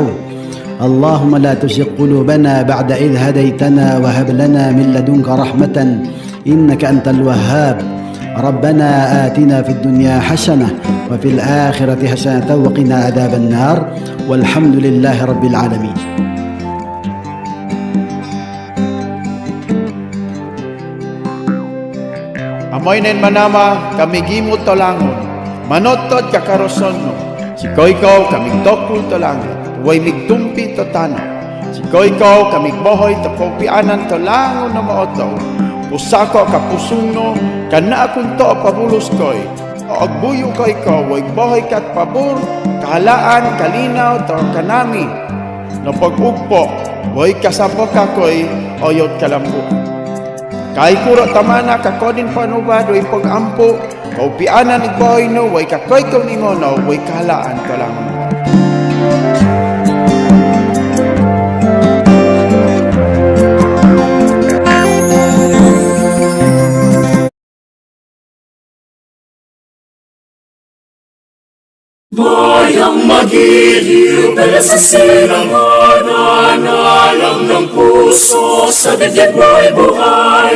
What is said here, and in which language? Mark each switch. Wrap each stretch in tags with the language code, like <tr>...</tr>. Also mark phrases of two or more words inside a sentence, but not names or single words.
<ar>اللهم لا تزغ قلوبنا بعد إذ هديتنا وهب لنا من لدنك رحمة إنك أنت الوهاب. ربنا آتنا في الدنيا حسنة وفي الآخرة حسنة وقنا عذاب النار والحمد لله رب العالمين.</ar> <mbt>Amoy nen manama kami gimot tolangon, manotod kakaroson no. Sikoy-ko kami tokul tolangon, way migtumpi to tano. Sikoy-ko kami bohoy to kopianan tolangon na maoto. Pusako kapusong no, kana akong to pabulos koy. O agbuyo koy ko, way bohoy kat pabor, kahalaan, kalinaw, to kanami. No pag-ugpo, way kasapok kakoy, oyot kalambo. Kay kuro tamana kakodin panubad, way pag-ampo, kaupianan igbohoy no, way kakoy ko ni mo no, way kahalaan ko lang mo.</mbt> <tl>Bayang magiliw, dala sa silanganan, alam ng puso, sa dibdib mo'y buhay.</tl>